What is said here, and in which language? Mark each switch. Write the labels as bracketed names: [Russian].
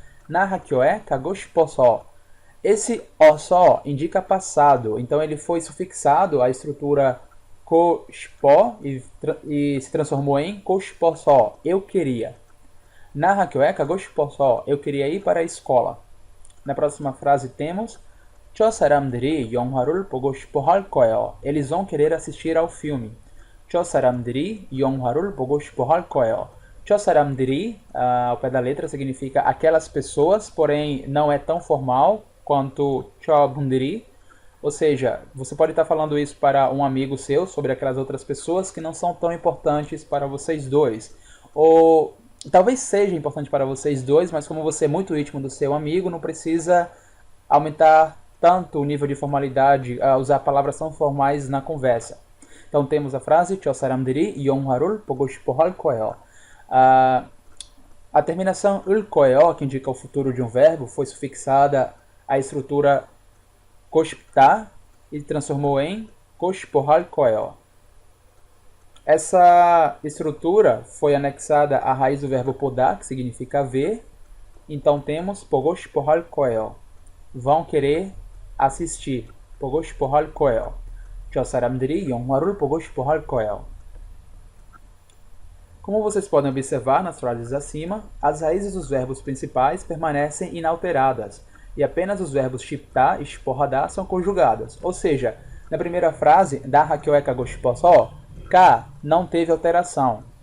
[Korean] 나 학교에 가고 싶어서. [Portuguese] Esse o só indica passado, então ele foi sufixado à estrutura ko 싶어 e se transformou em ko 싶어서, eu queria. [Korean] 나 학교에 가고 싶어서, [Portuguese] eu queria ir para a escola. Na próxima frase temos [Korean] 저 사람들이 영화를 보고 싶어 할 거예요. [Portuguese] Eles vão querer assistir ao filme. [Korean] 저 사람들이 영화를 보고 싶어 할 거예요. 저 사람들이, [Portuguese] ao pé da letra, significa aquelas pessoas, porém não é tão formal quanto 저분들이. Ou seja, você pode estar falando isso para um amigo seu sobre aquelas outras pessoas que não são tão importantes para vocês dois. Ou talvez seja importante para vocês dois, mas como você é muito íntimo do seu amigo, não precisa aumentar tanto o nível de formalidade, usar palavras tão formais na conversa. Então temos a frase [Korean] 저 사람들이 영화를 보고 싶어 할 거예요. [Portuguese] A terminação 을 거예요, que indica o futuro de um verbo, foi sufixada à estrutura 보고 싶다 e transformou em [Korean] 보고 싶어 할 거예요. [Portuguese] Essa estrutura foi anexada à raiz do verbo podar, que significa ver. Então temos [Korean] 보고 싶어 할 거예요. [Portuguese] Vão querer assistir. [Korean] 보고 싶어 할 거예요. 저 사람들이 영화를 보고 싶어 할 거예요. [Portuguese] Como vocês podem observar nas frases acima, as raízes dos verbos principais permanecem inalteradas e apenas os verbos 싶다 e 싶어하다 são conjugados. Ou seja, na primeira frase, [Korean] 나 학교에 가고 싶어서, [Portuguese] K não teve alteração.